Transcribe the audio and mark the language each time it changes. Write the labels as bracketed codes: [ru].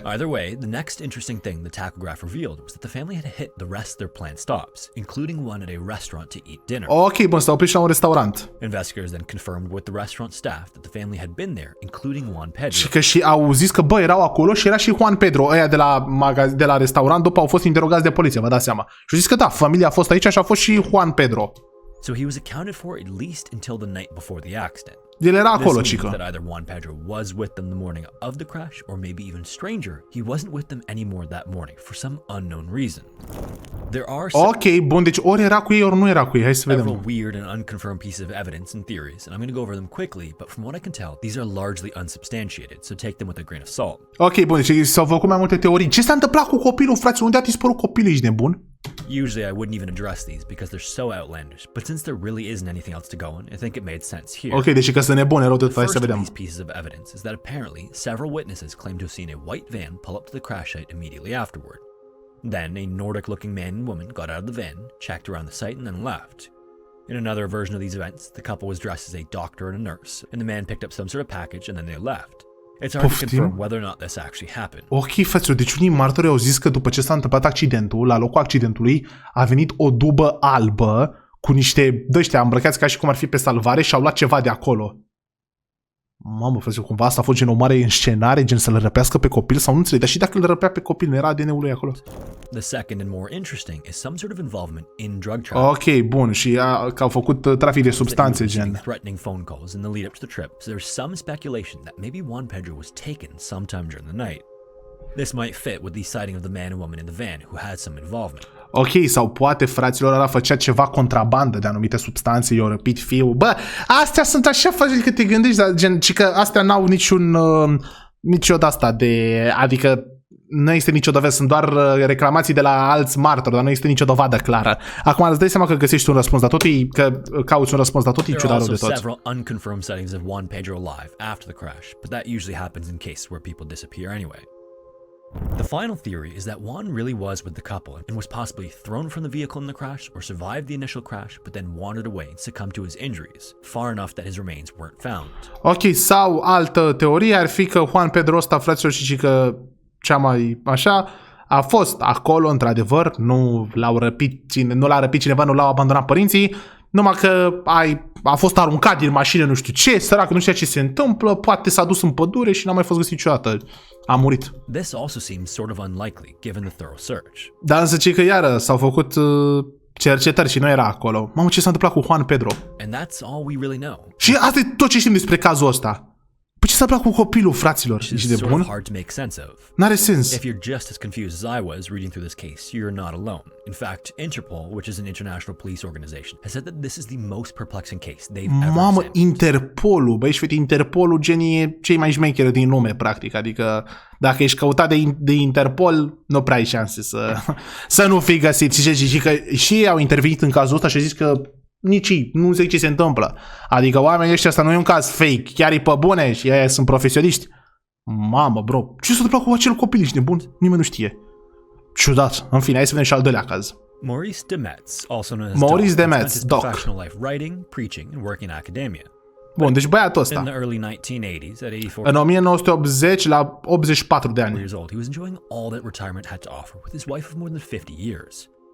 [en] Either way, the next interesting thing the tachograph revealed was that the family had hit the rest of their planned stops, including one at a restaurant to eat dinner. [ro] Ok, bun, s-au oprit și la un restaurant. [en] Investigators then confirmed with the restaurant staff that the family had been there, including Juan Pedro. [ro] Și că și au zis că, bă, erau acolo și era și Juan Pedro, ăia de la restaurant, după au fost interogați de poliție, vă dați seama. Și au zis că da, familia a fost aici și a fost și Juan Pedro. [en] So he was accounted for at least until the night before the accident. [ro] El era acolo, cică. [en] That either Juan Pedro was with them the morning of the crash, or maybe even stranger, he wasn't with them anymore that morning for some unknown reason. There are [ro] ok, bun, deci ori era cu ei, ori nu era cu ei. Hai să vedem. [en] Several weird and unconfirmed pieces of evidence and theories, and I'm going to go over them quickly, but from what I can tell, these are largely unsubstantiated, so take them with a grain of salt. [ro] Ok, bun, deci s-au făcut mai multe teorii. Ce s-a întâmplat cu copilul, frate? Unde a dispărut copilul? Ești nebun? [en] Usually I wouldn't even address these because they're so outlandish, but since there really isn't anything else to go on, I think it made sense here. [ro] Ok, deci că sunt nebune, rău de tot, hai să vedem. [en] The first of these pieces of evidence is that apparently several witnesses claim to have seen a white van pull up to the crash site immediately afterward. Then a Nordic-looking man and woman got out of the van, checked around the site, and then left. In another version of these events, the couple was dressed as a doctor and a nurse, and the man picked up some sort of package and then they left. It's hard to confirm whether or not this actually happened. [ro] Ok, frăților, deci unii martori au zis că după ce s-a întâmplat accidentul, la locul accidentului a venit o dubă albă cu niște dăștia îmbrăcați ca și cum ar fi pe salvare și au luat ceva de acolo. Mamă, frate, cumva asta a fost gen o mare înscenare, gen să-l răpească pe copil sau nu înțeleg, dar și dacă îl răpea pe copil, nu era ADN-ul lui acolo. [en] The second and more interesting is some sort of involvement in drug trafficking. [ro] Ok, bun, și că au făcut trafic de substanțe, gen. [en] Threatening phone calls in the lead up to the trip, so there's some speculation that maybe Juan Pedro was taken sometime during the night. This might fit with the sighting of the man and woman in the van who had some involvement. [ro] Ok, sau poate fraților ăla făcea ceva contrabandă de anumite substanțe, i-au răpit fiul. Bă, astea sunt așa facili că te gândești, dar gen, ci că astea n-au nicio de-asta de, adică nu este nicio dovadă, sunt doar reclamații de la alți martori, dar nu este nicio dovadă clară. Acum îți dai seama că găsești un răspuns, dar tot e, că cauți un răspuns, dar tot e ciudat de tot. [en] There are also several unconfirmed sightings of Juan Pedro alive after the crash, but that usually happens in cases where people disappear anyway. The final theory is that Juan really was with the couple and was possibly thrown from the vehicle in the crash or survived the initial crash but then wandered away and succumbed to his injuries, far enough that his remains weren't found. Ok, [ro] sau altă teorie ar fi că Juan Pedro ăsta, fraților, și că cea mai așa, a fost acolo, într-adevăr, nu l-a răpit cineva, nu l-au abandonat părinții, numai că a fost aruncat din mașină, nu știu ce, sărac, nu știa ce se întâmplă, poate s-a dus în pădure și n-a mai fost găsit niciodată. A murit. [en] This also seems sort of unlikely, given the thorough search. [ro] Dar însă ce că iară s-au făcut cercetări și nu era acolo. Mamă, ce s-a întâmplat cu Juan Pedro? [en] And that's all we really know. [ro] Și asta e tot ce știm despre cazul ăsta. Păi ce s-a întâmplat cu copilul, fraților? Ești de bun? N-are sens. [en] If you're just as confused as I was reading through this case, you're not alone. In fact, Interpol, which is an international police organization, has said that this is the most perplexing case they've ever [ro] Mamă, [en] examined. [ro] Interpolul, băi, și fete, Interpolul, genii, e cei mai șmecheri din lume, practic. Adică, dacă ești căutat de Interpol, nu prea ai șanse să nu fii găsit. Și că și ei au intervenit în cazul ăsta și au zis că nici ei, nu înțeleg ce se întâmplă. Adică oamenii ăștia, asta nu e un caz fake, chiar e pe bune și ei sunt profesioniști. Mamă, bro, ce s-a întâmplat cu acel copil, ești nebun? Nimeni nu știe. Ciudat. În fine, hai să vedem și al doilea caz. [en] Maurice Demetz, also known as Maurice Doc, Demetz, spent his professional life writing, preaching and working in academia. [ro] Bun, deci băiatul ăsta. [en] In the early 1980s, at 84 [ro] în 1980, la 84 de ani. [en] years old, he was enjoying all that retirement had to offer with his wife of more than 50 years.